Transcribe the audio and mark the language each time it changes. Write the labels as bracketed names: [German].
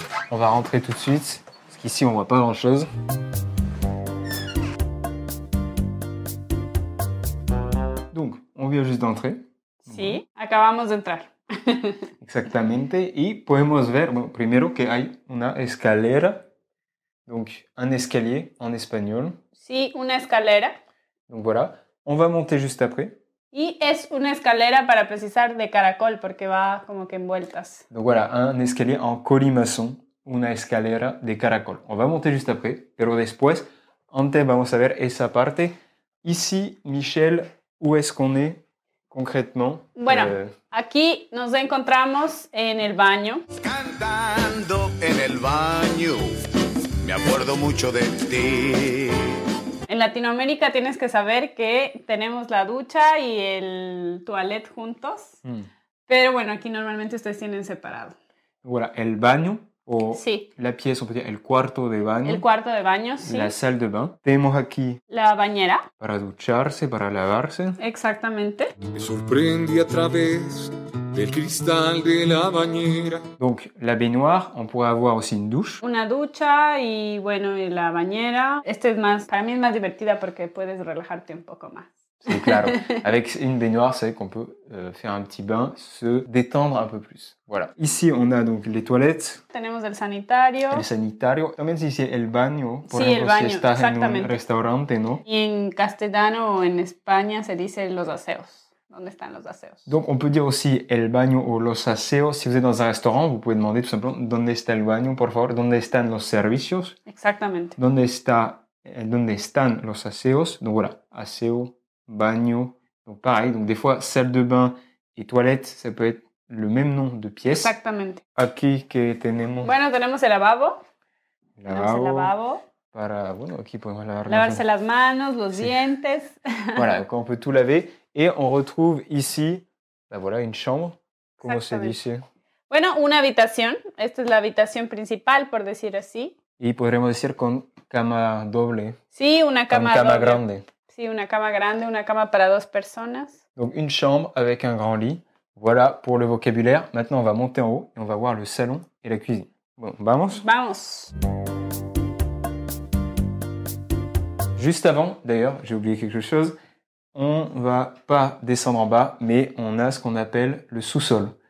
[French] On va rentrer tout de suite, parce qu'ici, on voit pas grand-chose. Donc, on vient juste d'entrer. [Spanish] Sí, acabamos de entrar. Exactamente. Y podemos ver, bueno, primero que hay una escalera. [French] Donc, un escalier en espagnol. [Spanish] Sí, una escalera. [French] Donc voilà. On va monter juste après. [Spanish] Y es una escalera para precisar de caracol, porque va como que en vueltas. [French] Donc voilà, un escalier en colimaçon. [Spanish] Una escalera de caracol. [French] On va monter juste après. [Spanish] Pero después, antes vamos a ver esa parte. [French] Ici, Michel, où est-ce qu'on est concrètement? [Spanish] Bueno, aquí nos encontramos en el baño. Cantando en el baño, me acuerdo mucho de ti. En Latinoamérica tienes que saber que tenemos la ducha y el toilet juntos. Pero bueno, aquí normalmente ustedes tienen separado. Voilà, el baño, o Sí, [French] la pièce, on peut dire [Spanish] el cuarto de baño. el cuarto de baño, sí. [French] La salle de bain. [Spanish] Tenemos aquí La bañera, para ducharse, para lavarse. exactamente. Me sorprendí a través del cristal de la bañera. [French] Donc la baignoire, on pourrait avoir aussi une douche. [Spanish] Una ducha y bueno, y la bañera. Este es más, para mí es más divertida porque puedes relajarte un poco más. [French] C'est claro. Avec une baignoire, c'est vrai qu'on peut faire un petit bain, se détendre un peu plus. Voilà. Ici, on a donc les toilettes, [Spanish] Tenemos el sanitario el sanitario. También se dice el baño, por Sí, ejemplo, el baño, si estás en un exactamente. restaurante, ¿no? y en castellano o en España se dice los aseos. ¿Dónde están los aseos? [French] Donc on peut dire aussi [Spanish] el baño o los aseos. [French] Si vous êtes dans un restaurant, vous pouvez demander tout simplement [Spanish] ¿Dónde está el baño, por favor? ¿Dónde están los servicios? Exactamente. ¿Dónde están los aseos? [French] Donc voilà, [Spanish] aseo, baño. [French] Donc pareil, donc des fois salle de bain et toilette, ça peut être le même nom de pièce. [Spanish] Exactamente. Aquí que tenemos Bueno, tenemos el lavabo. Tenemos el lavabo lavabo. para, bueno, aquí podemos lavar Lavarse las manos, los Sí. dientes. [French] Voilà, donc on peut tout laver et on retrouve ici, ben voilà, une chambre. Comment se [Spanish] Exactamente. dice? Bueno, una habitación. Esta es la habitación principal, por decir así. Y podremos decir con cama doble, Sí, una con cama cama doble. grande. Sí, una cama grande, una cama para 2 personas. [French] Donc une chambre avec un grand lit. Voilà pour le vocabulaire. Maintenant, on va monter en haut et on va voir le salon et la cuisine. [Spanish] Bon, vamos. Vamos. [French] Juste avant, d'ailleurs, j'ai oublié quelque chose. On va pas descendre en bas, mais on a ce qu'on appelle le sous-sol.